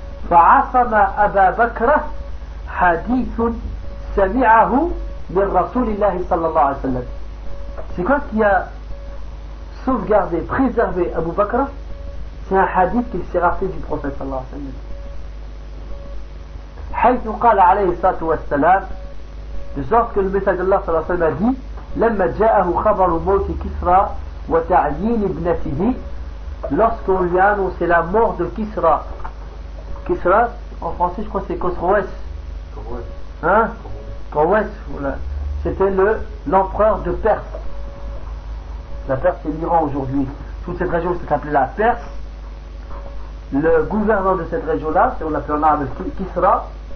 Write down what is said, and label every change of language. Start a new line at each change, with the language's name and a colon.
Arabic: فعصم أبا بكر حديث سمعه من رسول الله صلى الله عليه وسلم.
French: C'est quoi qui a sauvegardé, préservé Abu Bakr? C'est un hadith qu'il s'est rappelé du prophète
Arabic: صلى الله عليه وسلم. حيث قال عليه الصلاة والسلام,
French: de sorte que le message d'Allah
Arabic: صلى الله عليه وسلم
French: a dit,
Arabic: لما جاءه خبر موت كسرى وتعيين ابنته,
French: lorsqu'on lui a annoncé la mort de كسرى. Kisra, en français, je crois que c'est Khosrowès. Hein? Khosrowès, voilà. C'était l'empereur de Perse. La Perse, c'est l'Iran aujourd'hui. Toute cette région, c'est appelée la Perse. Le gouverneur de cette région-là, c'est on l'appelle en arabe Kisra.